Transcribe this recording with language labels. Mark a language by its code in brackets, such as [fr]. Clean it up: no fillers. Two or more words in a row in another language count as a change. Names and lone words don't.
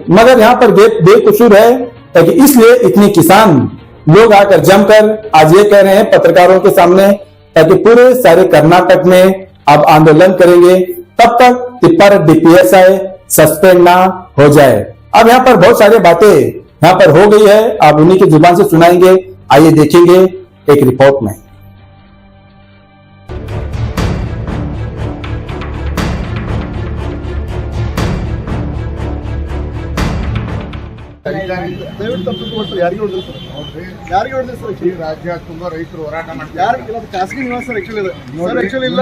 [hi] मगर यहाँ पर बेकसूर है, ताकि इसलिए इतने किसान लोग आकर जमकर आज ये कह रहे हैं पत्रकारों के सामने, ताकि पूरे सारे कर्नाटक में अब आंदोलन करेंगे तब तक टिप्पा रेड्डी पीएसआई सस्पेंड ना हो जाए। अब यहाँ पर बहुत सारी बातें यहाँ पर हो गई है, आप उन्हीं की जुबान से सुनाएंगे। आइए देखेंगे एक रिपोर्ट में। [kn] ದಯವಿಟ್ಟು ತಪ್ಪು ಯಾರಿಗೆ ಹೊಡೆದ್ರು ಸರ್? ಯಾರಿಗೆ ಹೊಡೆದ್ರು ಸರ್? ಈ ರಾಜ್ಯ ತುಂಬಾ ರೈತರು ಹೋರಾಟ ಮಾಡ್ತಾರೆ. ಯಾರಿಗೆ ಇಲ್ಲ, ಖಾಸಗಿ ನಿವಾಸ ಸರ್. ಆಕ್ಚುಲಿ ಇದೆ ಸರ್. ಆಕ್ಚುಲಿ ಇಲ್ಲ,